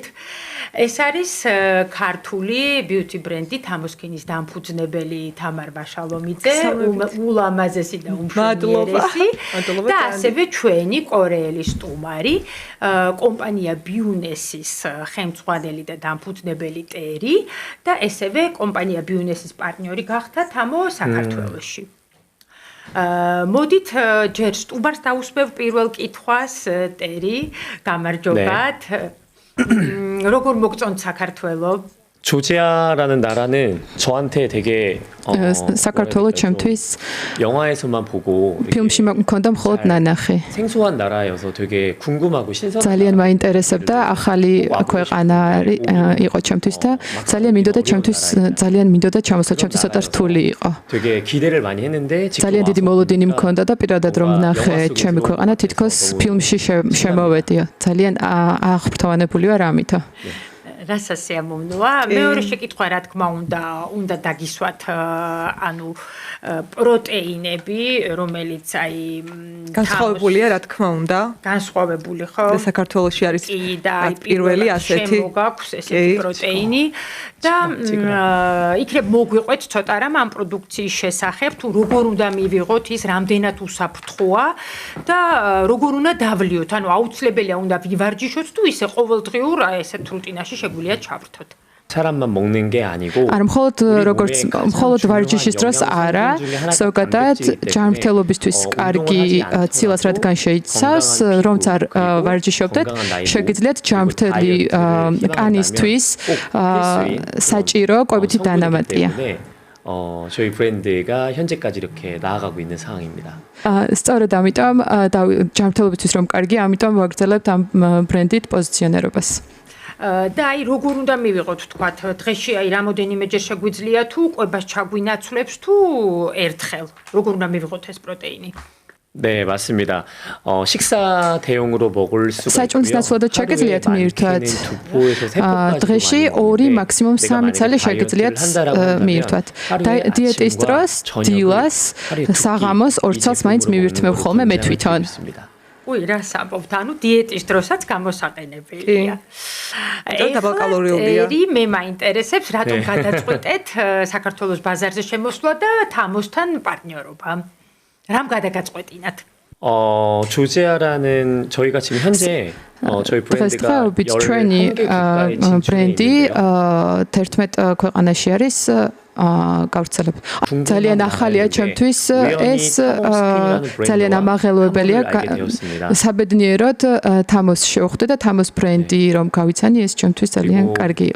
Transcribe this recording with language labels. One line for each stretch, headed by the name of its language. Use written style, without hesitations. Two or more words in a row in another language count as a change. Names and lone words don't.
Georgian: ეს არის ქართული beauty ბრენდი თამოსქინის დამფუძნებელი თამარ ვაშალომიძე, ულამაზესი და უმშვენიერესი და ასევე ჩვენი კორეელი სტუმარი, კომპანია ბიუნესის ხელმძღვანელი და დამფუძნებელი ტერი და ესევე კომპანია ბიუნესის პარტნიორი გახდა თამო საქართველოში. მოდით ჯერ სტუმარს დაუსმევ პირველ კითხვას ტერი, გამარჯობათ. როგორ მოგწონთ საქართველო?
Korean: 조지아라는 나라는 저한테 되게
Georgian: საქართველო ჩემთვის
Korean: 영화에서만 보고
Georgian: ფილმში მქონდა მხოლოდ ნანახი.
Korean: 생소한 나라여서 되게 궁금하고 신선한
Georgian: ძალიან მაინტერესებდა ახალი ქვეყანა იყო ჩემთვის და ძალიან მინდოდა ჩამოსვლა ჩემთვის ცოტა რთული იყო.
Korean: 되게 기대를 많이 했는데
Georgian: ძალიან დიდი მოლოდინი მქონდა და პირადად რომ ნახე ჩემი ქვეყანა თითქოს ფილმში შემოვედია. ძალიან აღფრთოვანებული ვარ ამითო. რასაც შეამოვნოა. მეორე შეკითხვა რა თქმა უნდა დაგისვათ ანუ პროტეინები, რომელიც აი განსხვავებულია რა თქმა უნდა. განსხვავებული ხო? და საქართველოში არის პირველი ასეთი მოგაქვს ესეთი პროტეინი და იქნებ მოგვიყვეთ ცოტა რამ ამ პროდუქციის შესახებ, თუ როგორ უნდა მივიღოთ ის, რამდენად უსაფრთხოა და როგორ უნდა დავლიოთ, ანუ აუცილებელია უნდა ვივარჯიშოთ თუ ისე ყოველდღიურ ესეთ რუტინაში შეგვიძლია ჩავრთოთ.
Korean: 사람만 먹는 게 아니고
Georgian: არ მხოლოდ ვარჯიშის დროს არა, ზოგადად ჯანმრთელობისთვის კარგი ცილას რადგან შეიცავს, რომც არ ვარჯიშობდეთ, შეგიძლიათ ჯანმრთელი კანისთვის საჭირო კვებითი დანამატია.
Korean: 저희 브랜드가 현재까지 이렇게 나아가고 있는 상황입니다.
Georgian: სწორედ ამიტომ ჯანმრთელობისთვის რომ კარგი, ამიტომ ვაგრძელებთ ამ ბრენდით პოზიციონირებას. და აი როგორ უნდა მივიღოთ თქვათ დღეში აი რამოდენიმეჯერ შეგვიძლია თუ კვებას ჩაგვინაცვლებს თუ ერთხელ როგორ უნდა მივიღოთ ეს პროტეინი
Korean: 네, 맞습니다. 식사 대용으로 먹을 수가 있고요.
Georgian: საჭმლის ნაცვლადაც შეგიძლიათ მიირთვათ. დღეში 2 მაქსიმუმ 3 ცალი შეგიძლიათ მიირთვათ. დიეტის დროს დილას საღამოს 2 ცალს მაინც მივირთმევ ხოლმე მე თვითონ. უი, რა საბობთ, ანუ დიეტის დროსაც გამოსაყენებელია. ეს დაბალკალორიულია. მე მაინტერესებს, რატომ გადაწყვეტეთ საქართველოს ბაზარზე შემოსვლა და თამოსთან პარტნიორობა? რამ გადაგაწყვეტინათ?
Korean: 조지아라는 저희가 지금 현재 저희 브랜드가
Georgian: ჩვენი ბრენდი 11 ქვეყანაში არის გავრცელებული. ძალიან ახალია ჩემთვის ეს ძალიან ამაღელვებელია. საბედნიეროდ თამოს შევხვდე და თამოს ბრენდი რომ გავიცანი ეს ჩემთვის ძალიან კარგი იყო.